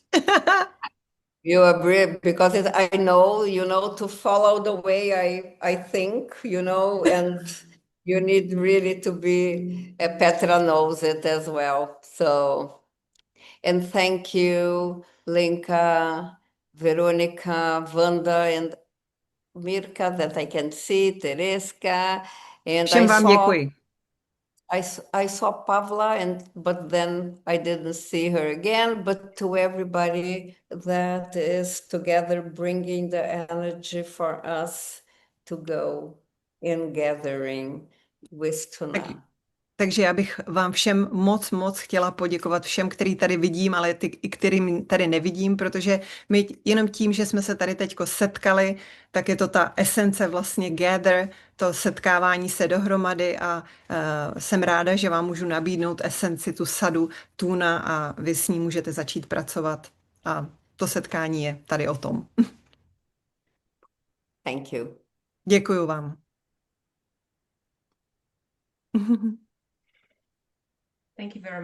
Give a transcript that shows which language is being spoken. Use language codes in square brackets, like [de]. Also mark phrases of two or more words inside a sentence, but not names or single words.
[en] You agree because I know, to follow the way I think, and you need really to be, Petra knows it as well. So, and thank you, Linka, Veronica, Wanda, and Mirka that I can see, Tereska, and [cs] Všem vám děkuji. [en] I saw Pavla, but then I didn't see her again. But to everybody that is together bringing the energy for us to go in gathering with Tuna. [cs] Takže já bych vám všem moc chtěla poděkovat, všem, který tady vidím, ale i kterým tady nevidím, protože my jenom tím, že jsme se tady teďko setkali, tak je to ta esence vlastně gather, to setkávání se dohromady a jsem ráda, že vám můžu nabídnout esenci, tu sadu Tuna a vy s ní můžete začít pracovat. A to setkání je tady o tom. [en] Thank you. [cs] Děkuju vám. [en] Thank you very much.